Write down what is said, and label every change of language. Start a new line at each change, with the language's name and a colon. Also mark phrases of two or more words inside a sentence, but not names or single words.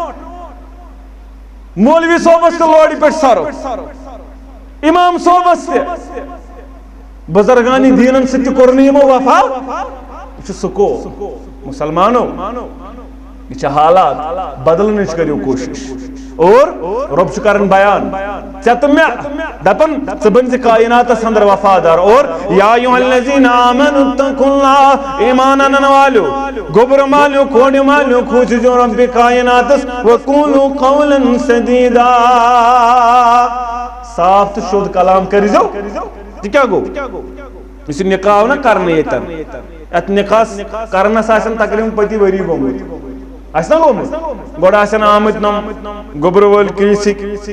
Kashmiri: مولوی صوبس تہِ لورِ پٮ۪ٹھ سرو امام صوبس تہِ بزرگانی دیٖنن سۭتۍ تہِ کوٚر نہٕ یِمو وفا یہ چھُ سُہ قوم مسلمانو یہ چھِ حالات بدلنٕچ کٔرِو کوٗشش اور رب چھُ کران بیان ژےٚ تہٕ مےٚ دپان ژٕ بن زِ کائناتس اندر وفادار اور
Arabic: یا ایھا الذین آمنوا اتقوا اللہ
Kashmiri: ایمان انن والو گوبر مالیو کھوڑ مالیو کھوٗژِزیو رب کائناتس
Arabic: وقولوا قولا سدیدا
Kashmiri: صاف تہٕ شوٚد کلام کٔرزیو تہِ کیٛاہ گوٚو یُس یہِ نکاح آو نا کرنہٕ ییٚتٮ۪ن یتھ نکاحس کرنس آسن تقریباً پٔتہِ ؤری گوٚمُت آسہِ نا گوٚمُت گۄڈٕ آسن آمٕتۍ نۄم گوٚبرٕ وٲلۍ کِرٛسِکۍ